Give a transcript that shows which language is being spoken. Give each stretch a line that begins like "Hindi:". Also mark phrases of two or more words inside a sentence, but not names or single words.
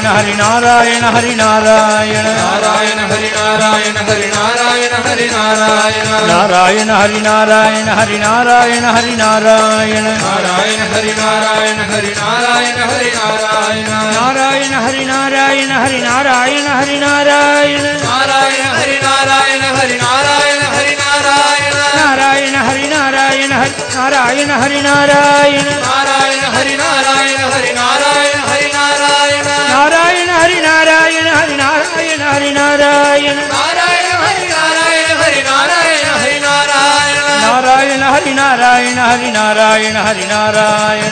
Sanskrit: ஹரி நாராயண ஹரி நாராயண நாராயண ஹரி நாராயண ஹரி நாராயண ஹரி நாராயண நாராயண ஹரி நாராயண ஹரி நாராயண ஹரி நாராயண நாராயண ஹரி நாராயண ஹரி நாராயண ஹரி நாராயண நாராயண ஹரி நாராயண ஹரி நாராயண ஹரி நாராயண நாராயண ஹரி நாராயண ஹரி நாராயண ஹரி நாராயண நாராயண नारायण हरि नारायण नारायण हरि नारायण हरि नारायण हरि नारायण नारायण हरि नारायण हरि नारायण हरि नारायण नारायण हरि नारायण हरि नारायण हरि नारायण नारायण हरि नारायण हरि नारायण हरि नारायण